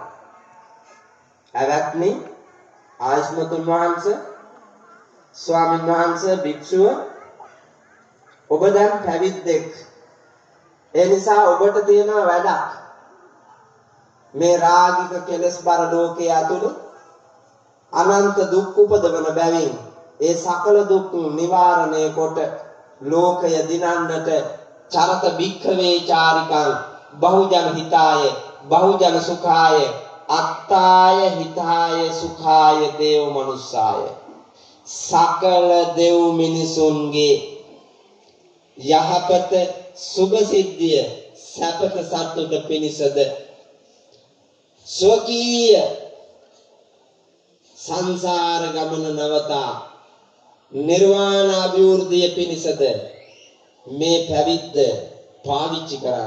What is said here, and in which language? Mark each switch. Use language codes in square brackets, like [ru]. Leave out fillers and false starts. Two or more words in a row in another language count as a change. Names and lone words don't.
[si] අවත්නි ආයස්මතුන් වහන්සේ ස්වාමීන් වහන්සේ භික්ෂුව ඔබ දැන් පැවිද්දෙක්. ඒ නිසා ඔබට තියෙන වැඩක් මේ රාගික කෙලස් බර ලෝකයේ අතුළු අනන්ත දුක් උපදවන බැවින් ඒ සකල දුක් නිවාරණය කොට ලෝකය දිනන්නට [pi] චරත භික්ඛවේ චාරිකං බහුජන හිතාය බහුජන සුඛාය අත්තාය හිතාය සුඛාය දේව මනුස්සාය [si] සකල දෙව් මිනිසුන්ගේ යහපත සුභ සිද්ධිය සැපත සතුට පිණිසද ස්වකීය සංසාර ගමන නවතා නිර්වාණ අභිවෘද්ධිය පිණිසද මේ පැවිද්ද පාවිච්චි කරන්න.